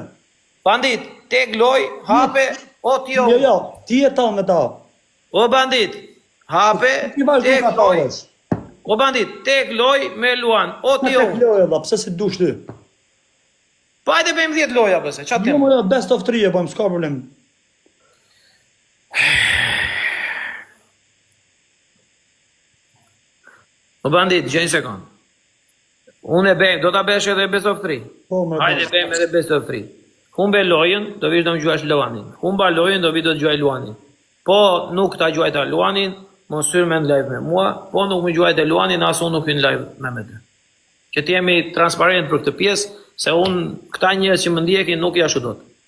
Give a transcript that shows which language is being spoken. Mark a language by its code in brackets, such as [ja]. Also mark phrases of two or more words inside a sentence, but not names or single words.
[sq] Bandit, tek loj, hape, o ti o. Jo, ti e tall me ta. O bandit, hape, Ti vazhdo tek ka loj. tallesh. O bandit, tek loj me Luan, o ti o. Tek loj edhe, pse si dush ti? Po hajde bëjmë 10 loja pëse, ç'a Jo them? më [en] best of 3 [sq] e po, s'ka problem. O bandit, gjë një sekond. Unë e bëjmë, do ta bësh edhe [en] best of 3. [sq] Po, më Hajde bëjmë edhe [en] best of 3. [sq] Humbe lojën, do vish do më gjuash Luanin. Humba lojën, do vi do të gjuaj Luanin. Po nuk ta gjuaj ta Luanin, mos hyr me në live me mua, po nuk më gjuaj të Luanin, as unë nuk hyn live me ty. Që të jemi transparent për këtë pjesë, se unë këta njerëz që më ndjekin nuk jashu dot.